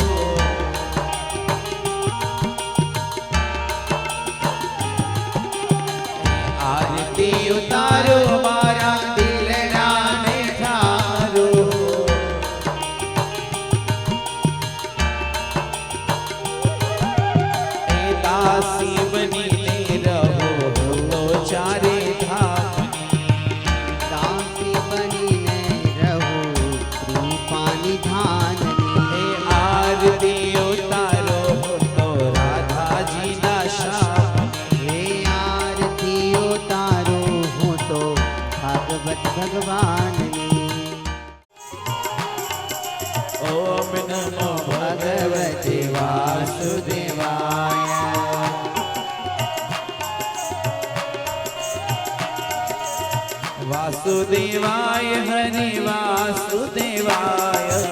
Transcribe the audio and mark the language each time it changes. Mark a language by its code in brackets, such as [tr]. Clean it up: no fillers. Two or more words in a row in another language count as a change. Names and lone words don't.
[gu] આરતી ઉતારો મારા દિલડા ને ઠારો, દાસી બની લે રહો તો ચારે ધામની, દાસી બનીને રહો કૃપાની ધાનની, આરતી ઉતારો તો રાધા જી ના શામની, હે આરતી ઉતારો હું તો ભાગવત ભગવાનની। [sa] ओम नमो भगवते वासुदेवाय, वासुदेवाय हरि वासुदेवाय,